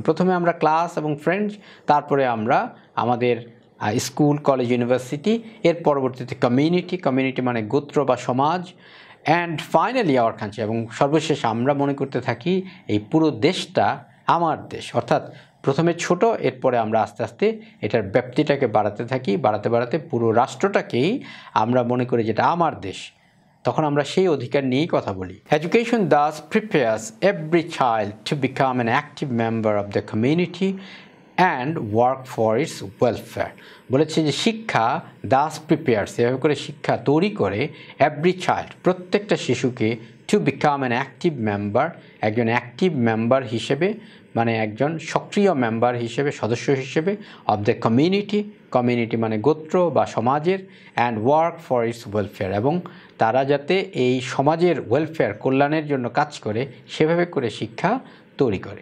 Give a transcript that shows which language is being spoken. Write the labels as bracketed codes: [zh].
[bn] প্রথমে আমরা ক্লাস এবং ফ্রেন্ডস, তারপরে আমরা আমাদের স্কুল, কলেজ, ইউনিভার্সিটি, এর পরবর্তীতে কমিউনিটি, কমিউনিটি মানে গোত্র বা সমাজ, [en] and finally our country, [bn] এবং সর্বশেষ আমরা মনে করতে থাকি এই পুরো দেশটা আমার দেশ। অর্থাৎ প্রথমে ছোট, এরপরে আমরা আস্তে আস্তে এটার ব্যাপ্তিটাকে বাড়াতে থাকি, বাড়াতে বাড়াতে পুরো রাষ্ট্রটাকেই আমরা মনে করি যেটা আমার দেশ। তখন আমরা সেই অধিকার নিয়েই কথা বলি। [en] Education thus prepares every child to become an active member of the community and work for its welfare. [bn] বলেছে যে শিক্ষা দাস প্রিপেয়ার্স, এভাবে করে শিক্ষা তৈরি করে এভরি চাইল্ড, প্রত্যেকটা শিশুকে [en] to become an active member, [bn] একজন অ্যাক্টিভ মেম্বার হিসেবে, মানে একজন সক্রিয় মেম্বার হিসেবে, সদস্য হিসেবে অব দ্য কমিউনিটি, কমিউনিটি মানে গোত্র বা সমাজের, [en] and work for its welfare, [bn] এবং তারা যাতে এই সমাজের ওয়েলফেয়ার, কল্যাণের জন্য কাজ করে, সেভাবে করে শিক্ষা তৈরি করে।